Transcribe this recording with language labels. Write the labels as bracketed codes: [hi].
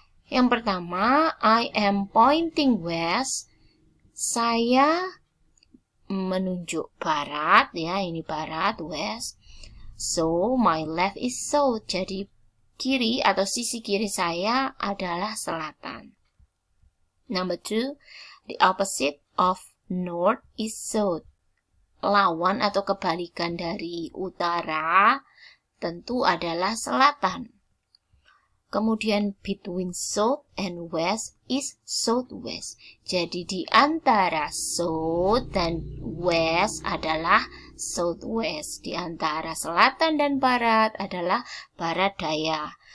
[id] Yang pertama, [en] I am pointing west. [id] Saya menunjuk barat ya, ini barat, west. [en] So my left is south. [id] Jadi kiri atau sisi kiri saya adalah selatan. [en] Number 2, the opposite of north is south. [id] Lawan atau kebalikan dari utara tentu adalah selatan. Kemudian [en] between south and west is southwest. [id] Jadi di antara south dan west adalah southwest. Di antara selatan dan barat adalah barat daya.